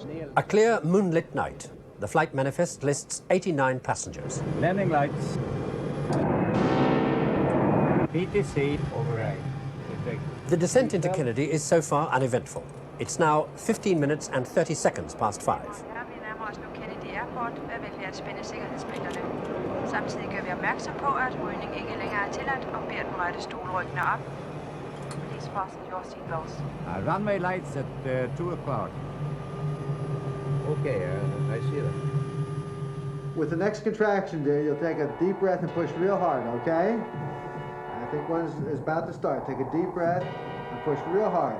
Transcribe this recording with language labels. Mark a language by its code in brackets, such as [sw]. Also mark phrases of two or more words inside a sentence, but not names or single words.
[en] A clear moonlit night. The flight manifest lists 89 passengers. Landing lights. PTC override. The descent into Kennedy is so far uneventful. It's now 15 minutes and 30 seconds past 5. [da] Vi nærmer os nu Kennedy Airport ved at vælge at spænde sikkerhedsbælterne. Samtidig gør vi opmærksom på, at rygning ikke længere er tilladt og beder den rette stolryggene op. [en] Please fasten your seatbelts. Runway lights at 2 o'clock. Okay, I see that. With the next contraction, dear, you'll take a deep breath and push real hard, okay? I think one is about to start. Take a deep breath and push real hard.